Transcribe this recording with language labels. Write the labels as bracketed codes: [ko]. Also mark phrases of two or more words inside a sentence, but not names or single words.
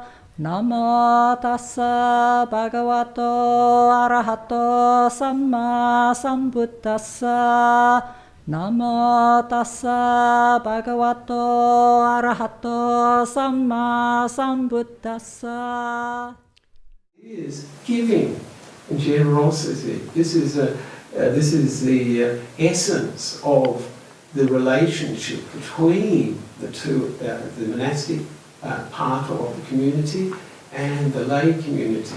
[pi] Namo tassa bhagavato arahato samma sambuddhassa. Namo tassa bhagavato arahato samma sambuddhassa. [en] Is giving and generosity. This is the essence of the relationship between the two, the monastic part of the community and the lay community.